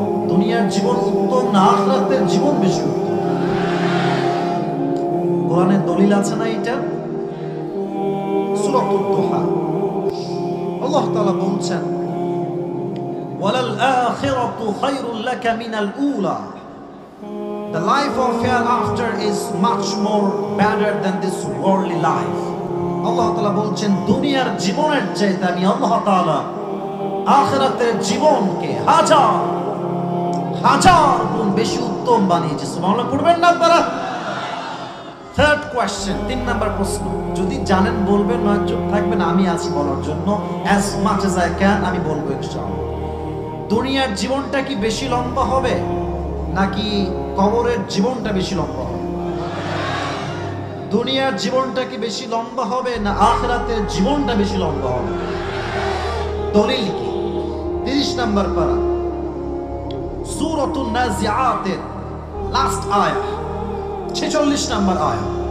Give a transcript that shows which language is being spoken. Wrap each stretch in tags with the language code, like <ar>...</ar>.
<bn>দুনিয়ার জীবন উত্তম না আখিরাতের জীবন বেশি উত্তম? কোরআনের দলিল আছে না এটা? সূরাতুদ দুহা আল্লাহ তাআলা বলছেন,</bn> <ar>ওয়ালাল আখিরাতু খায়রুল লাকা মিনাল উলা,</ar> <en>the life of hereafter is much more better than this worldly life.</en> <bn>আল্লাহ তাআলা বলছেন, দুনিয়ার জীবনের চাইতে আমি আল্লাহ তাআলা আখিরাতের জীবনকে হাজার গুণ বেশি উত্তম বানিয়েছে। সুবহানাল্লাহ পড়বেন না আপনারা?</bn> <en>third question,</en> <bn>3 নাম্বার প্রশ্ন। যদি জানেন বলবেন, না চুপ থাকবেন, আমি আছি বলার জন্য।</bn> <en>as much as I can</en> <bn>আমি বলবো ইনশাআল্লাহ। দুনিয়ার জীবনটা কি বেশি লম্বা হবে নাকি কবরের জীবনটা বেশি লম্বা হবে? দুনিয়ার জীবনটা কি বেশি লম্বা হবে না আখিরাতের জীবনটা বেশি লম্বা হবে? দলিল কি? 30 নাম্বার পারা, সূরাতুন নাজিআতের লাস্ট আয়াত, 46 নাম্বার আয়াত।</bn>